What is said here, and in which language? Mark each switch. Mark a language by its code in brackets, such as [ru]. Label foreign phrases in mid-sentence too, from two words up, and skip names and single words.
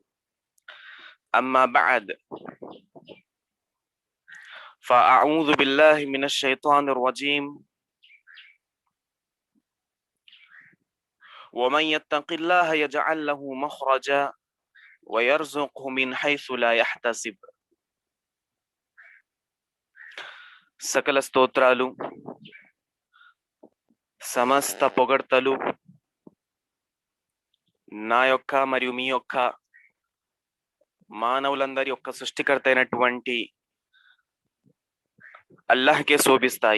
[ar] أما بعد فأعوذ بالله من الشيطان الرجيم ومن يتق الله يجعل له مخرجا ويرزقه من حيث لا يحتسب. [te] సకల స్తోత్రాలు సమస్త పొగడ్తలు నా యొక్క మరియు మీ యొక్క మానవులందరి యొక్క సృష్టికర్త అయినటువంటి అల్లాహ్కే శోభిస్తాయి.